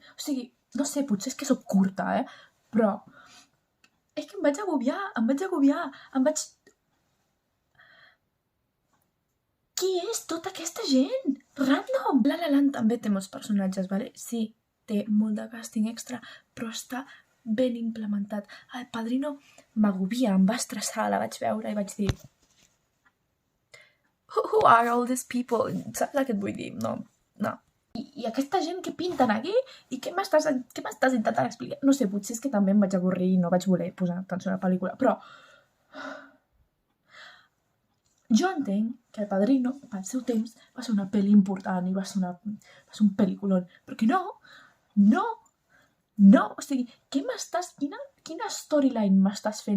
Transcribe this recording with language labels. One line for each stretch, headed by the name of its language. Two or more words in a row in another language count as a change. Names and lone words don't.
Catalan: O sigui, no sé, potser és que soc curta, però és que em vaig agobiar, Qui és tota aquesta gent? Random! La La Land també té molts personatges, vale? Sí, té molt de càsting extra, però està ben implementat. El Padrino m'agobia, em va estressar, la vaig veure i vaig dir
English: Who are all these people?
Catalan: Saps el que et vull dir? No. I aquesta gent que pinten aquí? I què m'estàs intentant explicar? No sé, potser és que també em vaig avorrir i no vaig voler posar atenció a la pel·lícula, però jo entenc que El Padrino, pel seu temps, va ser una pel·li important i va ser un pel·lículon, però que no, o sigui, quina storyline m'estàs fent?